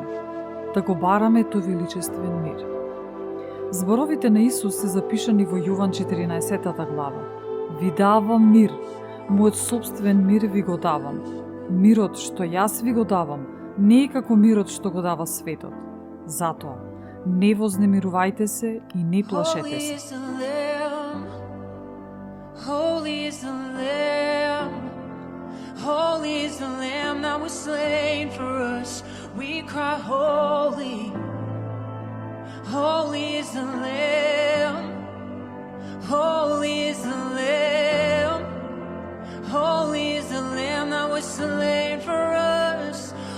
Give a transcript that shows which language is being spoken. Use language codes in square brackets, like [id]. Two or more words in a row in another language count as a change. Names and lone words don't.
[mk] Да го бараме тој величествен мир. Зборовите на Исус се запишани во Јован 14 глава. Ви давам мир, мојот собствен мир ви го давам. Мирот што јас ви го давам, не е како мирот што го дава светот. Затоа, не вознемирувајте се и не плашете се. [en] Holy is the Lamb, holy is the Lamb that was slain for us. We cry holy, holy is the Lamb, holy is the Lamb, holy is the Lamb that was slain for us.